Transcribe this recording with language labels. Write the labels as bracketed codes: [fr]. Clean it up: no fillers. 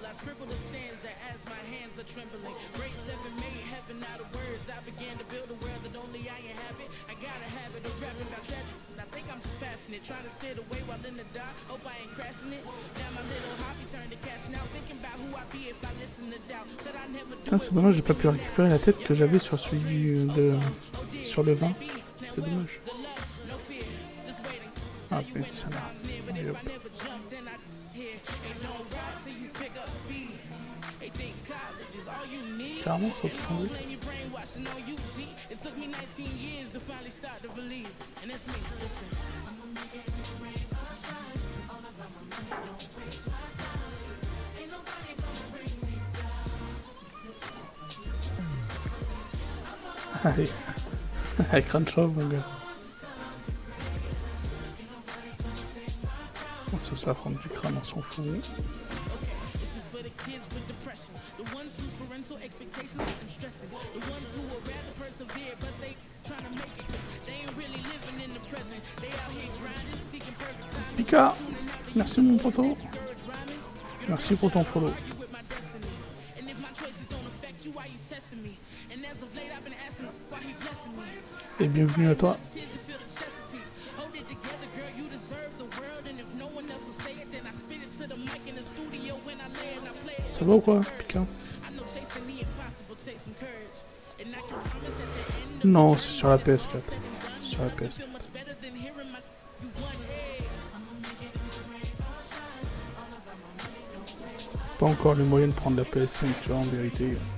[en] I scribble the stanza as my hands are trembling. Grade 7 made heaven out of words. I began to build a world that only I inhabit. I got a habit of rapping about tragedy. I think I'm just passionate, trying to steer the way while in the dark. Hope I ain't crashing it. Now my little hobby turned to cash. Now thinking about who I'd be if I listen to doubt. Said I never do [fr] Putain, c'est dommage, j'ai pas pu récupérer la tête que j'avais sur celui sur le 20. C'est dommage. Ah putain, ça là. Allez, hop. Carrément, ça autre chose. [en] It took me 19 years to finally start to believe. And that's me, listen. [fr] Allez. Écran de chauve, mon gars. On se fait prendre du crâne, on s'en fout. [en] This is for the kids with depression. The ones whose parental expectations have them stressing. The ones who would rather persevere, but they trying to make it. They ain't really living in the present. They out here grinding, seeking perfect time. [fr] Pika, merci mon poteau. Merci pour ton follow. [en] With my destiny. And if my choices don't affect you, why you testing me? And as of late, I've been asking why he blessing me. [fr] Et bienvenue à toi. [en] Tears to feel the Chesapeake. Hold it together, girl, you deserve the world. And if no one else will say it, then I spit it to the mic in the studio when I lay and I play it. [fr] Ça va ou quoi, Pika? [en] I know chasing the impossible takes some courage. And I can promise at the end of [fr] Non, c'est sur la PS4. Sur la PS4. [en] feel much better than hearing my you won, hey. [fr] Pas encore les moyens de prendre la PS5, tu vois, en vérité.